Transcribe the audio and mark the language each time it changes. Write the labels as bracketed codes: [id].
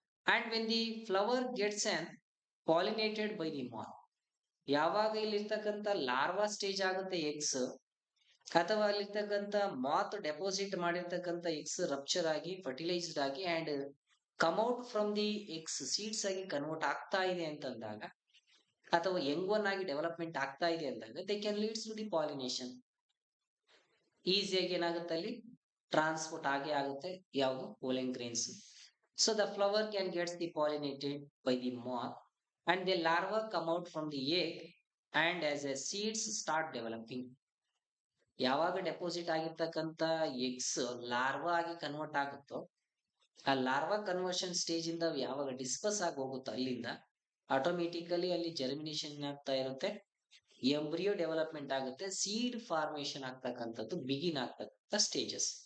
[kn] And when the flower gets on pollinated by the ಮಾತ್, ಯಾವಾಗ ಇಲ್ಲಿರ್ತಕ್ಕಂಥ ಲಾರ್ವಾ ಸ್ಟೇಜ್ ಆಗುತ್ತೆ ಎಗ್ಸ್, ಅಥವಾ ಅಲ್ಲಿರ್ತಕ್ಕಂಥ ಮಾತ್ ಡೆಪಾಸಿಟ್ ಮಾಡಿರ್ತಕ್ಕಂಥ ಎಗ್ಸ್ ರಪ್ಚರ್ ಆಗಿ ಫರ್ಟಿಲೈಸ್ಡ್ ಆಗಿ and come out from the eggs seeds ಆಗಿ ಕನ್ವರ್ಟ್ ಆಗ್ತಾ ಇದೆ ಅಂತಂದಾಗ, ಅಥವಾ ಯಂಗ್ ಒನ್ ಆಗಿ ಡೆವಲಪ್ಮೆಂಟ್ ಆಗ್ತಾ ಇದೆ ಅಂದಾಗ they can leads to the pollination. ಈಸಿಯಾಗಿ ಏನಾಗುತ್ತೆ ಅಲ್ಲಿ ಟ್ರಾನ್ಸ್ಪೋರ್ಟ್ ಆಗೇ ಆಗುತ್ತೆ, ಯಾವುದು ಪೋಲೆನ್ grains. [en] So the flower can gets the pollinated by the moth and the larva come out from the egg and as a seeds start developing. [kn] ಯಾವಾಗ deposit ಆಗಿರ್ತಕ್ಕಂಥ eggs larva ಆಗಿ ಕನ್ವರ್ಟ್ ಆಗುತ್ತೋ, ಆ ಲಾರ್ವಾ ಕನ್ವರ್ಷನ್ ಸ್ಟೇಜ್ ಇಂದ ಯಾವಾಗ ಡಿಸ್ಪಸ್ ಆಗಿ ಹೋಗುತ್ತೋ ಅಲ್ಲಿಂದ ಆಟೋಮೆಟಿಕಲಿ ಅಲ್ಲಿ ಜರ್ಮಿನೇಷನ್ ಆಗ್ತಾ ಇರುತ್ತೆ, ಎಂಬ್ರಿಯೋ ಡೆವಲಪ್ಮೆಂಟ್ ಆಗುತ್ತೆ, ಸೀಡ್ ಫಾರ್ಮೇಶನ್ ಆಗ್ತಕ್ಕಂಥದ್ದು ಬಿಗಿನ್ ಆಗ್ತಕ್ಕಂಥ ಸ್ಟೇಜಸ್.